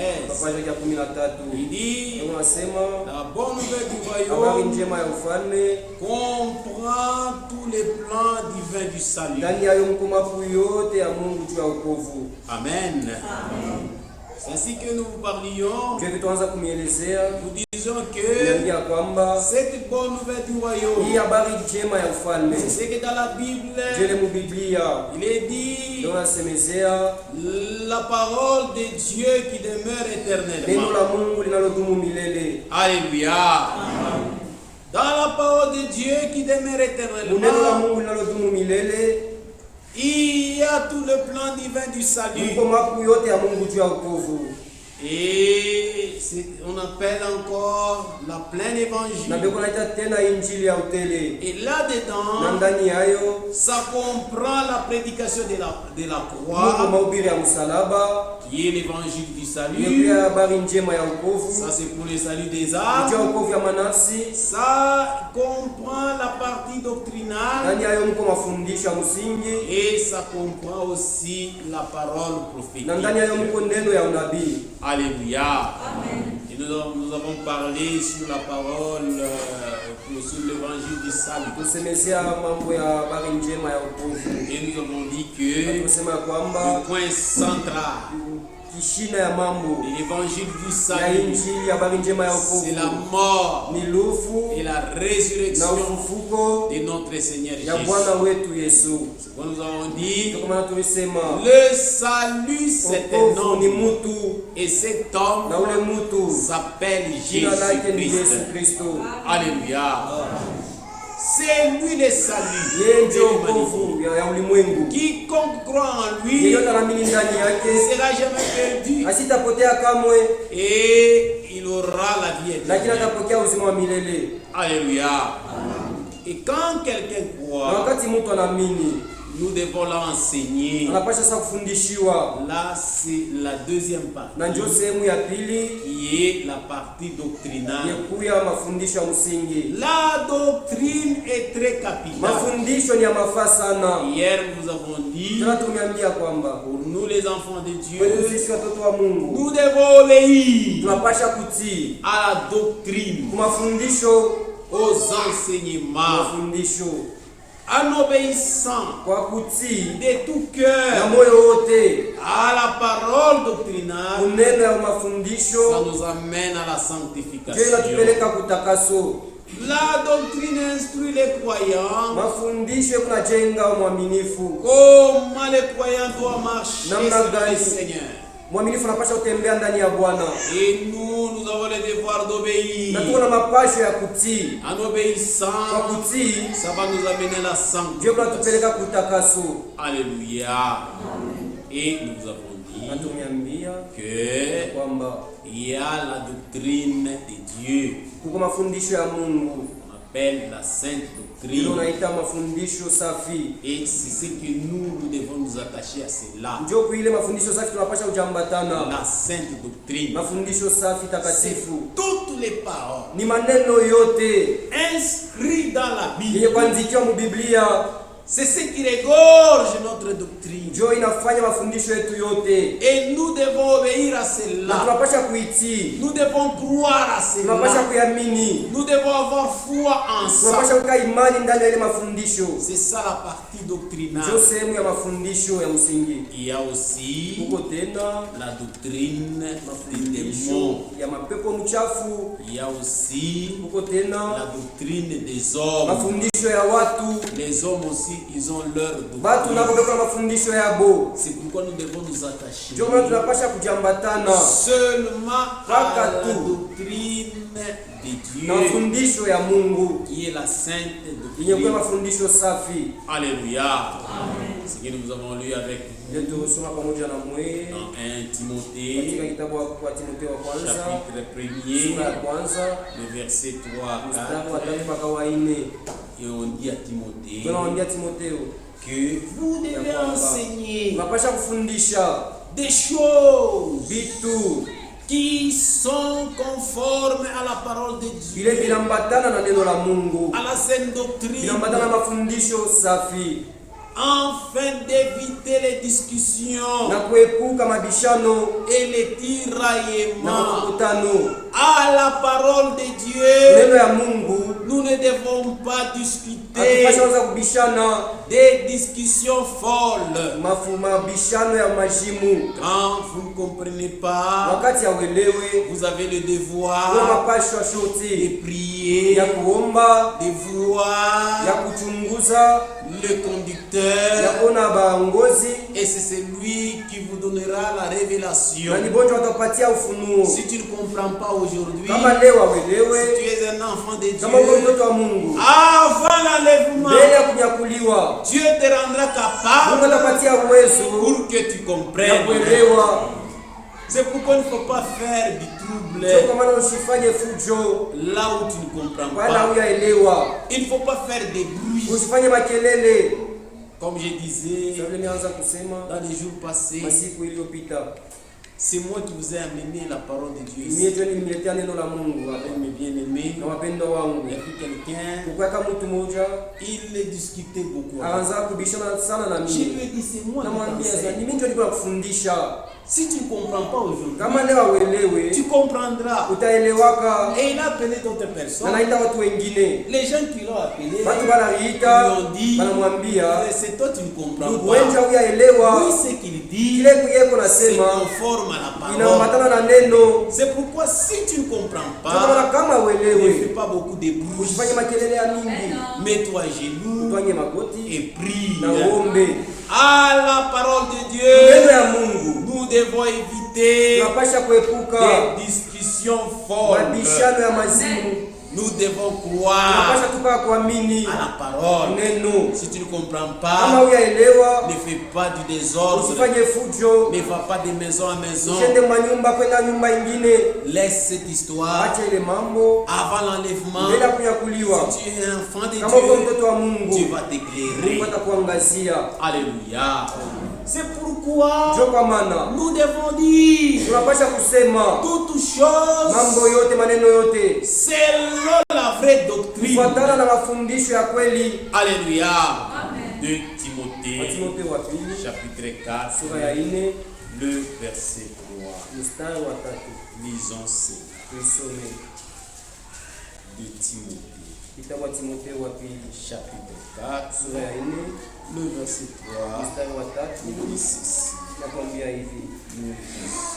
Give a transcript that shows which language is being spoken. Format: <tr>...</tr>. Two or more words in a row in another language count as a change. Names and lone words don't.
<fr>Il dit, la bonne nouvelle du royaume comprend tous les plans divins du salut. Amen. ainsi que nous vous parlions,</fr> <sw>Dieu tuanza kumielezea</sw> <fr>nous disons que</fr> <sw>ya kwamba</sw> <fr>cette bonne nouvelle du royaume,</fr> <sw>hii habari njema ya ufalme,</sw> <fr>c'est que dans la Bible,</fr> <sw>Dieu mu Biblia</sw> <fr>il est dit</fr> <sw>ndio nasemezea</sw> <fr>la parole de Dieu qui demeure</fr> <sw>neno</sw> <fr>éternellement.</fr> <sw>la Mungu linalodumu milele.</sw> <fr>Alléluia. Dans la parole de Dieu qui demeure</fr> <sw>Neno la</sw> <fr>éternellement,</fr> <sw>Mungu linalodumu milele</sw> <fr>il y a tout le plan divin du salut.</fr> <sw>iko makuu yote ya Mungu juu ya wokovu.</sw> <fr>Et on appelle encore la pleine</fr> <sw>Na</sw> <fr>évangile.</fr> <sw>beko naita tena injili ya utele.</sw> <fr>Et</fr> <sw>Na</sw> <fr>là-dedans,</fr> <sw>ndani yayo</sw> <fr>ça comprend la prédication de la</fr> <sw>Mungu</sw> <fr>croix,</fr> <sw>mahubiri ya msalaba,</sw> <fr>qui est l'évangile du</fr> <sw>hiyo</sw> <fr>salut.</fr> <sw>pia habari njema ya wokovu,</sw> <fr>Ça, c'est pour le salut des</fr> <sw>juu ya</sw> <fr>âmes.</fr> <sw>wokovu ya manafsi.</sw> <fr>Ça comprend la partie doctrinale.</fr> <sw>Ndani yayo mko mafundisho ya msingi,</sw> <fr>Et ça comprend aussi la parole</fr> <sw>na</sw> <fr>prophétique.</fr> <sw>ndani yayo mko neno ya unabii.</sw> <fr>Alléluia. Amen. Et nous avons parlé sur la parole, sur l'évangile du salut.</fr> <sw>Tusemezea mambo ya habari njema ya wokovu.</sw> <fr>Et nous avons dit que</fr> <sw>Tusema kwamba</sw> <fr>le point central</fr> <sw>kishina ya mambo</sw> <fr>de l'évangile du</fr> <sw>ya</sw> <fr>salut,</fr> <sw>injili ya habari njema ya wokovu</sw> <fr>c'est la mort</fr> <sw>ni lufu</sw> <fr>et la</fr> <sw>na</sw> <fr>résurrection</fr> <sw>ufufuko</sw> <fr>de notre Seigneur</fr> <sw>ya</sw> <fr>Jésus.</fr> <sw>Bwana wetu Yesu.</sw> <fr>C'est quoi nous avons dit?</fr> <sw>Ndio maana tulisema</sw> <fr>Le salut, c'est un</fr> <sw>wokovu ni</sw> <fr>homme.</fr> <sw>mutu,</sw> <fr>Et cet homme</fr> <sw>na ule mutu</sw> <fr>s'appelle</fr> <sw>jina lake ni Yesu</sw> <fr>Jésus-Christ.</fr> <sw>Kristo.</sw> <fr>Alléluia. C'est lui le salut.</fr> <sw>Yeye</sw> <fr>de</fr> <sw>ndio</sw> <fr>l'humanité.</fr> <sw>wokovu ya ulimwengu.</sw> <fr>Quiconque croit en lui</fr> <sw>Yeyote anaamini ndani</sw> <fr>ne</fr> <sw>yake</sw> <fr>sera jamais perdu</fr> <sw>asitapotea kamwe,</sw> <fr>et il aura la vie</fr> <sw>lakini</sw> <fr>éternelle.</fr> <sw>atapokea uzima wa milele.</sw> <fr>Alléluia. Et quand quelqu'un</fr> <sw>Na</sw> <fr>croit,</fr> <sw>wakati mtu anaamini,</sw> <fr>nous devons l'enseigner.</fr> <sw>anapasha sasa kufundishiwa,</sw> <fr>Là, c'est la deuxième</fr> <sw>na</sw> <fr>partie</fr> <sw>ndio sehemu ya pili</sw> <fr>qui est la partie doctrinale.</fr> <sw>yekuya mafundisho ya msingi.</sw> <fr>La doctrine est très capitale.</fr> <sw>Mafundisho ni ya mafaa sana.</sw> <fr>Hier, nous avons dit,</fr> <sw>Tena tumeambia kwamba</sw> <fr>pour nous les enfants de</fr> <sw>kwetu</sw> <fr>Dieu,</fr> <sw>sisi watoto wa Mungu</sw> <fr>nous devons obéir</fr> <sw>tunapasha kutii</sw> <fr>à la doctrine,</fr> <sw>kwa mafundisho,</sw> <fr>aux enseignements,</fr> <sw>mafundisho</sw> <fr>en obéissant</fr> <sw>kwa kutii</sw> <fr>de tout</fr> <sw>na</sw> <fr>cœur</fr> <sw>moyo wote</sw> <fr>à la parole doctrinale.</fr> <sw>kuneno ya</sw> <fr>Ça</fr> <sw>mafundisho,</sw> <fr>nous amène à la</fr> <sw>ndio</sw> <fr>sanctification.</fr> <sw>inatupeleka kutakaso.</sw> <fr>La doctrine instruit les croyants</fr> <sw>Mafundisho kunajenga mwaminifu.</sw> <fr>comment les croyants doivent marcher</fr> <sw>Namna</sw> <fr>selon</fr> <sw>gani</sw> <fr>le Seigneur.</fr> <sw>mwaminifu anapasha kutembea ndani ya Bwana,</sw> <fr>Et nous avons le devoir d'obéir.</fr> <sw>na tuko na mapasho ya kutii.</sw> <fr>En</fr> <sw>Kwa</sw> <fr>obéissant,</fr> <sw>kutii</sw> <fr>ça va nous amener à la</fr> <sw>ndio</sw> <fr>sanctification.</fr> <sw>kunatupeleka kutakaso.</sw> <fr>Alléluia. Et nous avons</fr> <sw>Na</sw> <fr>dit</fr> <sw>tumeambia</sw> <fr>que</fr> <sw>kwamba</sw> <fr>il y a la doctrine de Dieu,</fr> <sw>kuko mafundisho ya Mungu,</sw> <fr>on appelle la sainte</fr> <sw>ndio</sw> <fr>doctrine.</fr> <sw>naita mafundisho safi.</sw> <fr>Et c'est ce que nous devons nous attacher à cela.</fr> <sw>Ndio kuile mafundisho safi tunapasha kujambatana.</sw> <fr>La sainte doctrine,</fr> <sw>Mafundisho safi</sw> <fr>c'est</fr> <sw>takatifu</sw> <fr>toutes les paroles</fr> <sw>ni maneno yote</sw> <fr>inscrites dans la</fr> <sw>yenye</sw> <fr>Bible.</fr> <sw>kuandikiwa mu Biblia,</sw> <fr>C'est ce qui regorge notre doctrine.</fr> <sw>ndio inafanya mafundisho yetu yote,</sw> <fr>Et nous devons obéir à</fr> <sw>na</sw> <fr>cela.</fr> <sw>tunapasha kuitii,</sw> <fr>Nous devons croire à</fr> <sw>tunapasha</sw> <fr>cela.</fr> <sw>kuamini,</sw> <fr>Nous devons avoir foi en ça.</fr> <sw>tunapasha kuweka imani ndani ya ile mafundisho.</sw> <fr>C'est ça la partie</fr> <sw>Ndio</sw> <fr>doctrinale.</fr> <sw>sehemu ya mafundisho ya msingi.</sw> <fr>Il y a aussi</fr> <sw>Huko tena</sw> <fr>la doctrine des</fr> <sw>mafundisho</sw> <fr>démons.</fr> <sw>ya mapepo mchafu.</sw> <fr>Il y a aussi</fr> <sw>Huko</sw> <fr>la</fr> <sw>tena</sw> <fr>doctrine des hommes.</fr> <sw>mafundisho ya watu.</sw> <fr>Les hommes aussi, ils ont leur</fr> <sw>Watu nabo</sw> <fr>doctrine.</fr> <sw>beko na mafundisho yabo,</sw> <fr>C'est pourquoi nous devons nous attacher</fr> <sw>ndio maana tunapasha kujambatana</sw> <fr>seulement à</fr> <sw>Mpaka</sw> <fr>la</fr> <sw>tu.</sw> <fr>doctrine de</fr> <sw>na</sw> <fr>Dieu,</fr> <sw>mafundisho ya Mungu</sw> <fr>qui est la sainte</fr> <sw>yenye kuwa</sw> <fr>doctrine.</fr> <sw>mafundisho safi.</sw> <fr>Alléluia. Ce que nous avons lu avec</fr> <sw>Ndio tusoma pamoja na mwe</sw> <fr>dans 1</fr> <sw>katika</sw> <fr>Timothée,</fr> <sw>kitabu wa Timotheo wa kwanza</sw> <fr>chapitre</fr> <sw>sura ya</sw> <fr>1er,</fr> <sw>kwanza</sw> <fr>le verset 3 à</fr> <sw>mstari wa</sw> <fr>4.</fr> <sw>3 mpaka wa 4.</sw> <fr>Et on dit à Timothée</fr> <sw>Tunawaambia Timotheo</sw> <fr>que vous devez enseigner</fr> <sw>tunapasha kufundisha</sw> <fr>des choses</fr> <sw>vitu</sw> <fr>qui sont conformes à la parole de</fr> <sw>vile</sw> <fr>Dieu,</fr> <sw>vinambatana na neno la Mungu,</sw> <fr>à la sainte doctrine,</fr> <sw>vinambatana na mafundisho safi,</sw> <fr>afin d'éviter les discussions</fr> <sw>na kuepuka mabishano</sw> <fr>et les tiraillements</fr> <sw>na makutano</sw> <fr>à la parole de</fr> <sw>neno</sw> <fr>Dieu.</fr> <sw>ya Mungu.</sw> <fr>Nous ne devons pas discuter</fr> <sw>Hatupaswi kuanza kubishana</sw> <fr>des discussions folles.</fr> <sw>mabishano ya majimu.</sw> <fr>Quand vous ne comprenez pas,</fr> <sw>Wakati hauelewe,</sw> <fr>vous avez le</fr> <sw>kuna</sw> <fr>devoir</fr> <sw>mapashwa</sw> <fr>de</fr> <sw>shoti</sw> <fr>prier,</fr> <sw>ya kuomba,</sw> <fr>de voir</fr> <sw>ya kuchunguza,</sw> <fr>le</fr> <sw>ya</sw> <fr>conducteur,</fr> <sw>kuona baongozi,</sw> <fr>et c'est celui qui vous donnera la révélation.</fr> <sw>na ni bonjo watapatia ufunuo.</sw> <fr>Si tu ne comprends pas aujourd'hui,</fr> <sw>Kama leo</sw> <fr>si</fr> <sw>hauelewe,</sw> <fr>tu es un enfant de</fr> <sw>kama uko</sw> <fr>Dieu,</fr> <sw>mtoto wa Mungu,</sw> <fr>avant l'enlèvement,</fr> <sw>mbele ya kunyakuliwa,</sw> <fr>Dieu te rendra</fr> <sw>Mungu</sw> <fr>capable</fr> <sw>atapatia uwezo</sw> <fr>pour que tu</fr> <sw>ya</sw> <fr>comprennes.</fr> <sw>kuelewa.</sw> <fr>C'est pourquoi il ne faut pas faire du trouble</fr> <sw>Sio kwa maana usifanye fujo</sw> <fr>là où tu ne comprends</fr> <sw>wala</sw> <fr>pas.</fr> <sw>huyaelewa,</sw> <fr>Il ne faut pas faire des bruits.</fr> <sw>usifanye makelele.</sw> <fr>Comme je disais</fr> <sw>Sasa nimeanza kusema</sw> <fr>dans les jours passés,</fr> <sw>masiku iliyopita,</sw> <fr>c'est moi qui vous ai amené la parole de Dieu</fr> <sw>mimi</sw> <fr>ici.</fr> <sw>tu nimeletea neno la Mungu hapa.</sw> <fr>Avec mes bien-aimés,</fr> <sw>Na wapendwa</sw> <fr>il y</fr> <sw>wangu,</sw> <fr>a quelqu'un,</fr> <sw>kukweka mtu mmoja</sw> <fr>il discutait beaucoup.</fr> <sw>akaanza kubishana sana na</sw> <fr>Je lui</fr> <sw>mimi.</sw> <fr>ai dit, c'est moi qui</fr> <sw>Namwambia sasa,</sw> <fr>t'enseigne.</fr> <sw>ni mimi ndio niko nakufundisha.</sw> <fr>Si tu ne comprends pas aujourd'hui,</fr> <sw>Kama leo hauelewe,</sw> <fr>tu comprendras.</fr> <sw>utaelewaka.</sw> <fr>Et il a appelé d'autres</fr> <sw>Na</sw> <fr>personnes.</fr> <sw>naita watu wengine,</sw> <fr>Les gens qui l'ont appelé,</fr> <sw>watu</sw> <fr>ils</fr> <sw>wanaliita,</sw> <fr>lui ont dit,</fr> <sw>wanamwambia</sw> <fr>c'est toi tu ne comprends</fr> <sw>ndugu</sw> <fr>pas.</fr> <sw>wenja huyaelewa,</sw> <fr>Oui, ce qu'il dit,</fr> <sw>kile kuyeko</sw> <fr>c'est</fr> <sw>nasema</sw> <fr>conforme à la parole.</fr> <sw>inaambatana na neno.</sw> <fr>C'est pourquoi si tu ne comprends</fr> <sw>Ndio maana</sw> <fr>pas,</fr> <sw>kama</sw> <fr>ne fais</fr> <sw>uelewe,</sw> <fr>pas beaucoup de bruit.</fr> <sw>usifanye makelele ya mingi,</sw> <fr>Mets-toi à genoux</fr> <sw>utwanye magoti</sw> <fr>et prie.</fr> <sw>na uombe.</sw> <fr>À la parole de</fr> <sw>Neno</sw> <fr>Dieu,</fr> <sw>ya Mungu</sw> <fr>nous devons éviter</fr> <sw>tunapasha kuepuka</sw> <fr>des discussions folles.</fr> <sw>mabishano ya mazimu.</sw> <fr>Nous devons croire</fr> <sw>Tunapasha tukaa kuamini</sw> <fr>à la parole.</fr> <sw>neno.</sw> <fr>Si tu ne comprends</fr> <sw>Kama</sw> <fr>pas,</fr> <sw>huyaelewa,</sw> <fr>ne fais pas du désordre.</fr> <sw>usifanye fujo,</sw> <fr>Ne va pas de maison à maison.</fr> <sw>usiende manyumba kwenda nyumba ingine.</sw> <fr>Laisse cette histoire</fr> <sw>Acha ile mambo</sw> <fr>avant l'enlèvement.</fr> <sw>bila kunyakuliwa.</sw> <fr>Si tu es un enfant de</fr> <sw>Kama uko</sw> <fr>Dieu,</fr> <sw>mtoto wa</sw> <fr>tu</fr> <sw>Mungu,</sw> <fr>vas</fr> <sw>Mungu</sw> <fr>t'éclairer.</fr> <sw>atakuangazia.</sw> <fr>Alléluia. C'est pourquoi</fr> <sw>Ndio kwa maana</sw> <fr>nous devons dire</fr> <sw>tunapasha kusema</sw> <fr>toutes choses</fr> <sw>mambo yote, maneno yote</sw> <fr>selon la vraie doctrine.</fr> <sw>kufuatana na mafundisho ya kweli.</sw> <fr>Alléluia. De</fr> <sw>Wa</sw> <fr>Timothée,</fr> <sw>Timotheo wa pili</sw> <fr>chapitre 4,</fr> <sw>sura ya 4</sw> <fr>le verset 3.</fr> <sw>mstari wa 3.</sw> <fr>Lisons cela.</fr> <sw>Tuisome</sw> <fr>De Timothée,</fr> <sw>kitabu wa Timotheo wa pili</sw> <fr>chapitre 4,</fr> <sw>sura ya 4</sw> <fr>le verset 3.</fr> <sw>mstari wa 3.</sw> <fr>Il dit ceci.</fr> <sw>Nakwambia hivi,</sw> <fr>Nous lisons.</fr>